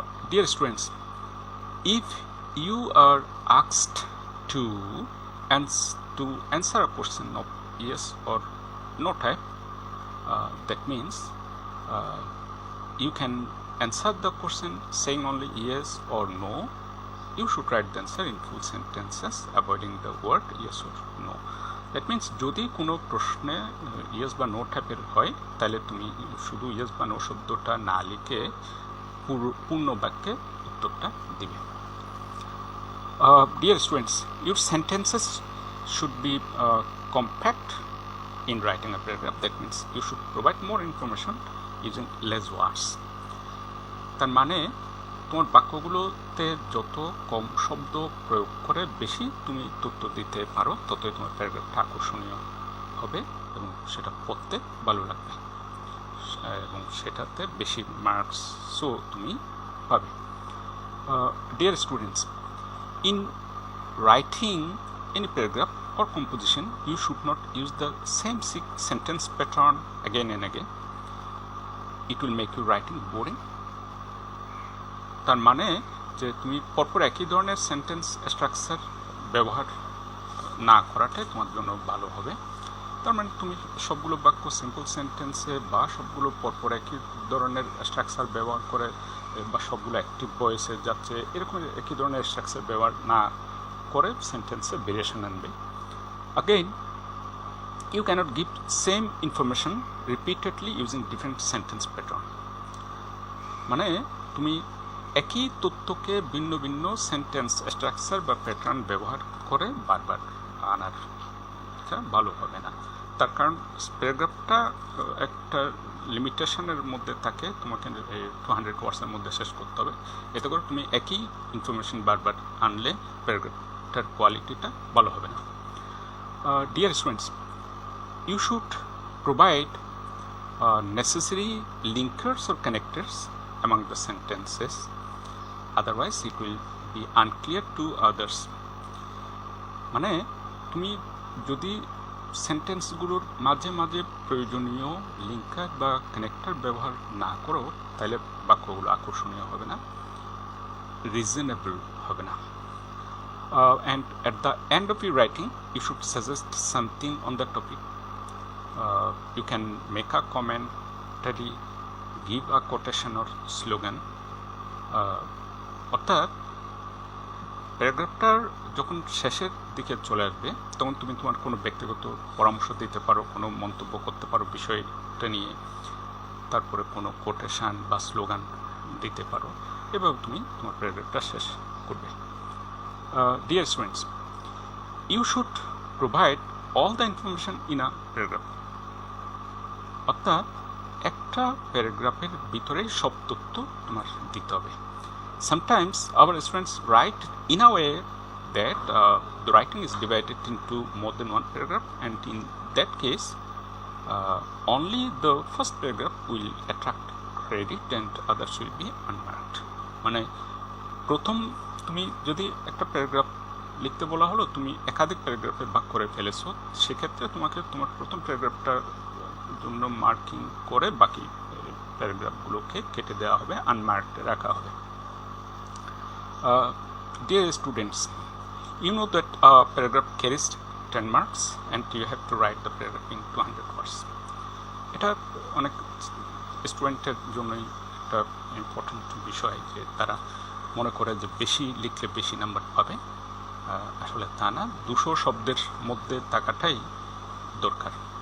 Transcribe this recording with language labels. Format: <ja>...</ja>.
<en>Dear students, if you are asked to answer a question of yes or no type, that means you can answer the question saying only yes or no. You should write the answer in full sentences, avoiding the word yes or no. That means</en> <bn>যদি কোনো প্রশ্নে yes বা no টাইপের হয়, তাহলে তুমি শুধু yes বা no শব্দটা না লিখে পূর্ণ বাক্যে উত্তরটা দিবে।</bn> <en>Dear students, your sentences should be compact in writing a paragraph. That means you should provide more information using less words.</en> <bn>তার মানে তোমার বাক্যগুলোতে যত কম শব্দ প্রয়োগ করে বেশি তুমি তথ্য দিতে পারো, ততই তোমার প্যারাগ্রাফটা আকর্ষণীয় হবে এবং সেটা পড়তে ভালো লাগবে এবং সেটাতে বেশি মার্কসও তুমি পাবে।</bn> <en>Dear students, in writing any paragraph, or composition, you should not use the same sentence pattern again and again. It will make your writing boring.</en> <bn>তার মানে যে তুমি পরপর একই ধরনের সেন্টেন্স স্ট্রাকচার ব্যবহার না করাটাই তোমার জন্য ভালো হবে। তার মানে তুমি সবগুলো বাক্য সিম্পল সেন্টেন্সে বা সবগুলো পরপর একই ধরনের স্ট্রাকচার ব্যবহার করে বা সবগুলো অ্যাক্টিভ ভয়েসে যাচ্ছে এরকম একই ধরনের স্ট্রাকচার ব্যবহার না করে সেন্টেন্সে ভেরিয়েশন আনবে।</bn> <en>Again, you cannot give same information repeatedly using different sentence pattern.</en> <bn>মানে তুমি একই তথ্যকে ভিন্ন ভিন্ন সেন্টেন্স স্ট্রাকচার বা প্যাটার্ন ব্যবহার করে বারবার আনার ভালো হবে না। তার কারণ প্যারাগ্রাফটা একটা লিমিটেশনের মধ্যে থাকে, তোমাকে 200 ওয়ার্ডসের মধ্যে শেষ করতে হবে। এতে করে তুমি একই ইনফরমেশন বারবার আনলে প্যারাগ্রাফটার কোয়ালিটিটা ভালো হবে না।</bn> <en>Dear students, you should provide necessary linkers or connectors among the sentences, otherwise it will be unclear to others.</en> <bn>মানে তুমি যদি সেন্টেন্সগুলোর মাঝে মাঝে প্রয়োজনীয় লিঙ্কার বা কানেক্টর ব্যবহার না করো তাহলে বাক্যগুলো আকর্ষণীয় হবে না, রিজনেবল হবে না।</bn> <en>And at the end of your writing, you should suggest something on the topic. You can make a commentary, give a quotation or slogan.</en> <bn>অর্থাৎ প্যারাগ্রাফটার যখন শেষের দিকে চলে আসবে তখন তুমি তোমার কোনো ব্যক্তিগত পরামর্শ দিতে পারো, কোনো মন্তব্য করতে পারো বিষয়টা নিয়ে, তারপরে কোনো কোটেশন বা স্লোগান দিতে পারো, এভাবে তুমি তোমার প্যারাগ্রাফটা শেষ করবে।</bn> <en>Dear students, you should provide all the information in a paragraph.</en> <bn>অর্থাৎ একটা প্যারাগ্রাফের ভিতরেই সব তথ্য তোমার দিতে হবে।</bn> <en>Sometimes our students write in a way that the writing is divided into more than one paragraph, and in that case only the first paragraph will attract credit and others will be unmarked.</en> <bn>মানে প্রথম তুমি যদি একটা paragraph লিখতে বলা হলো, তুমি একাধিক প্যারাগ্রাফে ভাগ করে ফেলেছো, সেক্ষেত্রে তোমাকে তোমার প্রথম প্যারাগ্রাফটার জন্য মার্কিং করে বাকি প্যারাগ্রাফগুলোকে কেটে দেওয়া হবে, আনমার্কড রাখা হবে।</bn> <en>Dear students, you know that a paragraph carries 10 marks and you have to write the paragraph in 200 words.</en> <bn>এটা অনেক স্টুডেন্টের জন্যই একটা ইম্পর্টেন্ট বিষয় যে তারা মনে করে যে বেশি লিখলে বেশি নাম্বার পাবে। আসলে তা না, 200 শব্দের মধ্যে থাকাটাই দরকার।</bn>